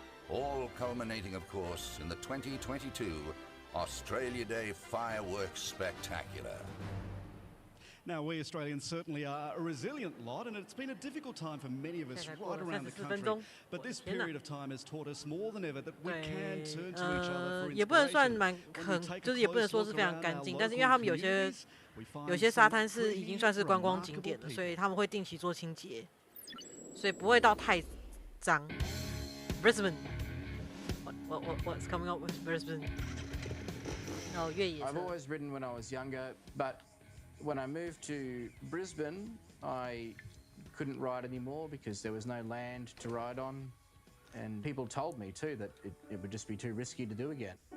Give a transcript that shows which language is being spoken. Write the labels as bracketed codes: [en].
[en] All culminating, of course, in the 2022 Australia Day Fireworks Spectacular. Now, we Australians certainly are a resilient lot, and it's been a difficult time for many of us right around the country. But this period of time has taught us more than ever that we can turn to each other for [zh] 也不能算蛮就是也不能说是非常干净，但是因为他们有些沙滩是已经算是观光景点的，所以他们会定期做清洁，所以不会到太脏。 [en] Brisbane, what's coming up with Brisbane? [zh] Oh, 越野车。 [en] I've always ridden when I was younger, but when I moved to Brisbane, I couldn't ride anymore because there was no land to ride on. And people told me too that it would just be too risky to do again.